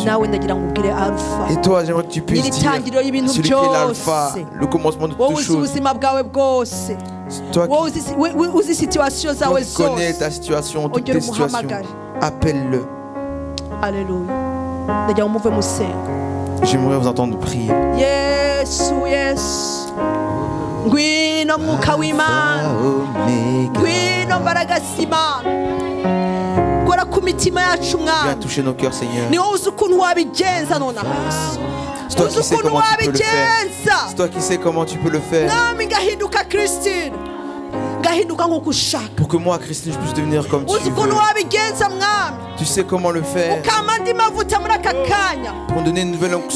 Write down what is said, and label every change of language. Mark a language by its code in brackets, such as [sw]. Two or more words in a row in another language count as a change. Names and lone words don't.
[fr] Et toi, j'aimerais que tu puisses dire celui qui est l'alpha, le commencement de toutes choses. Toi qui connais ta situation, toutes tes situations, appelle-le. Alléluia. J'aimerais vous entendre prier. [en] Yes, yes. [rw] Ngwino mwuka w'Imana. Ngwino mbaraga z'Imana. Kora ku mitima yacu mwana. [fr] Viens toucher nos cœurs, Seigneur. [rw] Ni wowe uzi ukuntu wabigenza nonaha. [fr] C'est toi qui sais comment tu peux le faire. C'est toi qui sais comment tu peux le faire. [rw] Nami ngahinduka Christine. [fr] Pour que moi, Christine, je puisse devenir comme tu veux. Tu sais comment le faire. Pour donner une nouvelle onction.